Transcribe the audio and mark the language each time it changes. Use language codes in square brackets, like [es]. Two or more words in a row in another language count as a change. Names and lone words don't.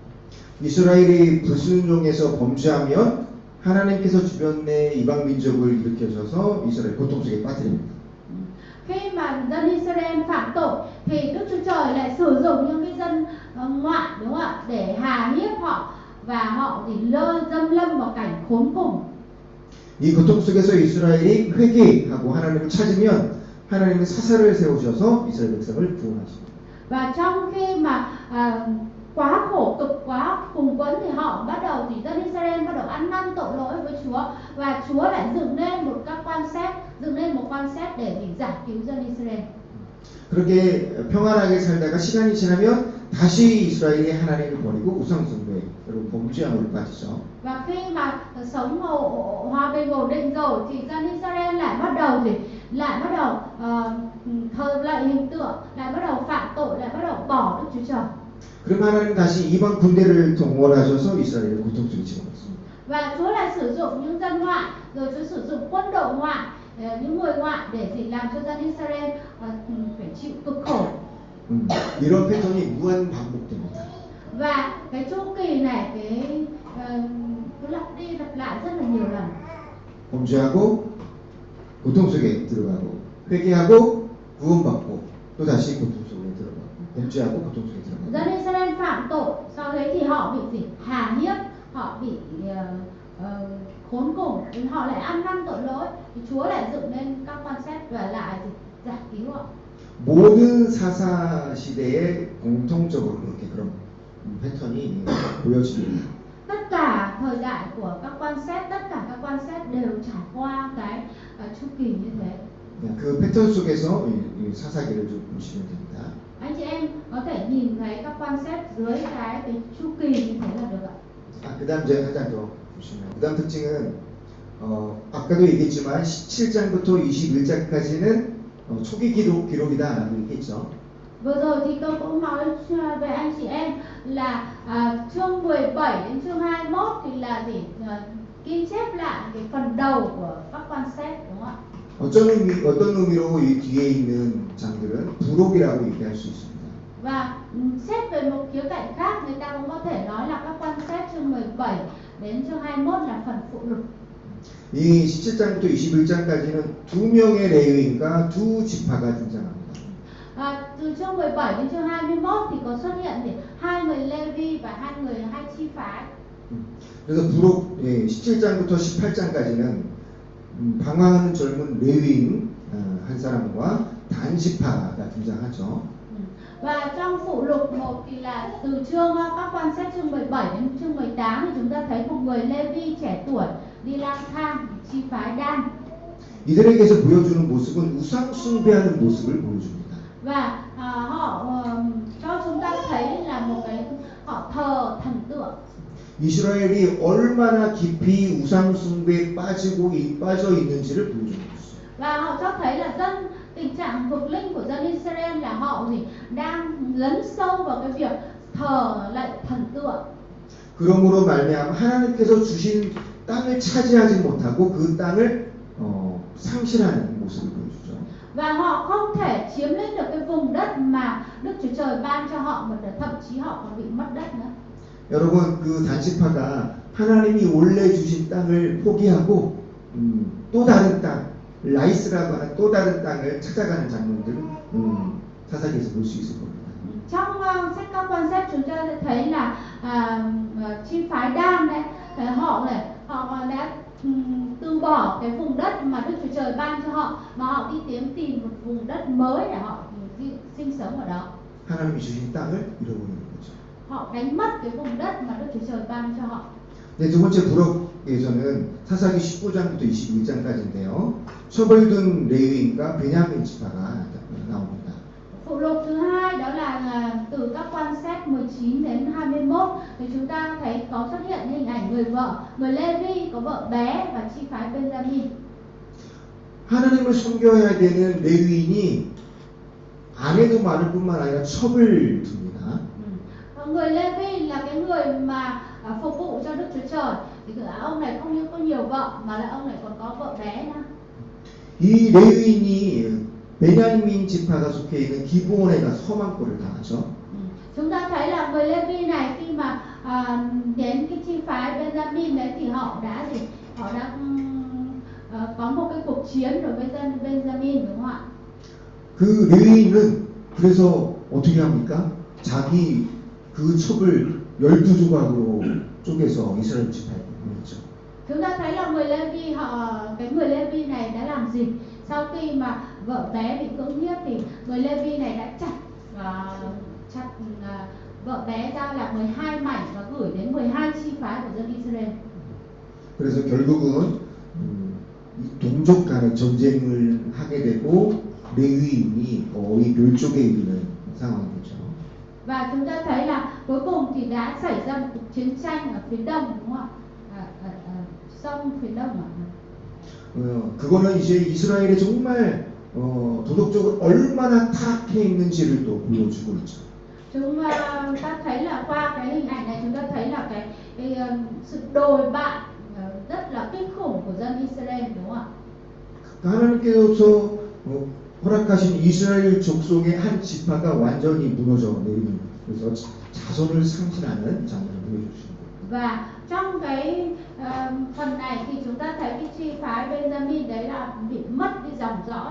[ko] 이스라엘이 불순종해서 범죄하면 하나님께서 주변의 이방 민족을 일으켜셔서 이스라엘 고통 속에 빠뜨립니다. [vi] Khi mà dân Israel phạm tội thì Đức Chúa Trời lại sử dụng những cái dân ngoại đúng không ạ để hà hiếp họ và họ thì dâm lâm vào cảnh khốn cùng. [ko] 이 고통 속에서 이스라엘이 회개하고 하나님을 찾으면 하나님은 사사를 세우셔서 이스라엘 백성을 구원하십니다. [vi] Và trong khi mà quá khổ cực quá cùng quẫn thì họ bắt đầu thì dân Israel bắt đầu ăn năn tội lỗi với Chúa và Chúa lại dựng nên một các quan xét, dựng nên một quan xét để giải cứu dân Israel. [ko] 그렇게 평안하게 살다가 시간이 지나면 다시 이스라엘이 하나님을 버리고 우상숭배 그리고 범죄함으로 빠지죠. [vi] Và khi mà sống hòa bình ổn định rồi thì dân Israel lại bắt đầu thờ lạy hình tượng, lại bắt đầu phạm tội, lại bắt đầu bỏ Đức Chúa Trời. [ko] 그럼 하나님 다시 이방 군대를 동원하셔서 이스라엘을 고통 속에 집어넣습니다. [vi] Và Chúa lại sử dụng những dân ngoại, rồi Chúa sử dụng quân đội ngoại, những người ngoại để làm cho dân Israel phải chịu cực khổ. [ko] 이런 패턴이 무한 반복됩니다. [vi] Và cái chu kỳ này cứ lặp đi lặp lại rất là nhiều lần. [ko] 범죄하고 고통 속에 들어가고 회개하고 구원받고 또 다시 고통 속에 들어가고 범죄하고 고통 속에 들어가고. [vi] Dân Israel phạm tội, sau đấy thì họ bị gì? Hà hiếp, họ bị khốn cùng, đến họ lại ăn năn tội lỗi, thì Chúa lại dựng nên các quan xét và lại giải cứu họ. [ko] 모든 사사 시대에 공통적으로 이렇게 그런 패턴이 보여집니다. [vi] Tất cả thời đại của các quan xét, tất cả các quan xét đều trải qua cái chu kỳ như thế. [ko] 그 패턴 속에서 이 사사기를 좀 보시면 됩니다. [vi] Anh chị em có thể nhìn thấy các quan xét dưới cái chu kỳ như thế là được ạ. [ko] 그다음 이제 한 장 더 보시면 그다음 특징은 아까도 얘기했지만 17장부터 21장까지는 초기 기록이다라고 얘기했죠. [vi] Vừa rồi thì tôi cũng nói về anh chị em là chương 17 đến chương 21 thì là ghi chép lại cái phần đầu của các quan xét đúng không ạ? [ko] 어떤 의미로 이 뒤에 있는 장들은 부록이라고 얘기할 수 있습니다. [vi] Và xét về một khía cạnh khác người ta cũng có thể nói là các quan xét chương 17 đến chương 21 là phần phụ lục. [ko] 이 17장부터 21장까지는 두 명의 레위인과 두 지파가 등장합니다. [vi] Từ chương 17 đến chương 21 thì có xuất hiện thì hai người Lê-vi và hai chi phái. [ko] 그래서 부록 17장부터 18장까지는 방황하는 젊은 레위인 한 사람과 단 지파가 등장하죠. [vi] Và trong phụ lục 1 thì là từ các quan sát chương 17 đến chương 18 thì chúng ta thấy một người Lê-vi trẻ tuổi đi lang thang chi phái Dan. [ko] 이들에게서 보여주는 모습은 우상 숭배하는 모습을 보여줍니다. [vi] Và họ cho chúng ta thấy là họ thờ thần tượng. [ko] 이스라엘이 얼마나 깊이 우상 숭배에 빠져 있는지를 보여주는 것이죠. [vi] Và họ cho thấy là tình trạng vực linh của dân Israel là họ đang lấn sâu vào cái việc thờ lạy thần tượng. [ko] 그러므로 말미암아 하나님께서 주신 땅을 차지하지 못하고 그 땅을 상실하는 모습을 보여주죠. [vi] Và họ không thể chiếm lĩnh được cái vùng đất mà Đức Chúa Trời ban cho họ, mà thậm chí họ còn bị mất đất nữa. [ko] 여러분, 그 단지파가 하나님이 원래 주신 땅을 포기하고 또 다른 땅, 라이스라고 하는 또 다른 땅을 찾아가는 장면들을 사사기에서 볼 수 있을 겁니다. [vi] Trong sách các quan sát chúng ta sẽ thấy là chi phái Dan đấy, họ đã từ bỏ cái vùng đất mà Đức Chúa Trời ban cho họ, mà họ đi tìm một vùng đất mới để họ sinh sống ở đó. [ko] 하나님이 주신 땅을 잃어버리는 거죠. [vi] Họ đánh mất cái vùng đất mà Đức Chúa Trời ban cho họ. [ko] 네, 두 번째 부록에서는 사사기 19장부터 21장까지인데요. 처벌된 레위인과 베냐민 지파가 나옵니다. [vi] Phụ lục thứ hai đó là từ các quan sát 19 đến 21 thì chúng ta thấy có xuất hiện hình ảnh người vợ, người Lê-vi có vợ bé và chi phái Benjamin. [ko] 하나님을 섬겨야 되는 레위인이 아내도 많을 뿐만 아니라 첩을 듭니다. [vi] Người Lê-vi là cái người mà phục vụ cho Đức Chúa Trời, thì ông này không những có nhiều vợ mà lại ông này còn có vợ bé nữa. [ko] 이 레위인이 베냐민 지파가 속해 있는 기브온에 가서 험한 꼴을 당하죠. [vi] Chúng ta thấy là người Lê-vi này khi mà đến cái chi phái Benjamin đấy thì họ đã có một cái cuộc chiến đối với dân Benjamin, đúng không ạ? [ko] 그 레위인은 그래서 어떻게 합니까? 자기 그 첩을 12조각으로 쪼개서 이스라엘 지파에 보냈죠. [vi] Chúng ta thấy là người Lê-vi này đã làm gì? Sau khi mà vợ bé bị cưỡng hiếp thì người Lê-vi này đã chặt vợ bé ra làm 12 mảnh và gửi đến 12 chi phái của dân Israel. [ko] 그래서 결국은 이 동족 간의 전쟁을 하게 되고 레위인이 거의 멸종에 이르는 상황이 되죠. [vi] Và chúng ta thấy là cuối cùng thì đã xảy ra một cuộc chiến tranh ở phía đông, đúng không ạ? Sông phía đông ạ. [ko] 그거는 이제 이스라엘이 정말 도덕적으로 얼마나 타락해 있는지를 또 보여주고 있죠. [vi] Chúng ta thấy là qua cái hình ảnh này chúng ta thấy là cái sự đồi bại rất là kinh khủng của dân Israel, đúng không ạ? [ko] 하나님께서 허락하신 이스라엘 족속의 한 지파가 완전히 무너져 내리는, 그래서 자손을 상실하는 장면을 보여주시는 거예요. [vi] Và trong cái phần này thì chúng ta thấy cái chi phái Benjamin đấy là bị mất đi dòng dõi.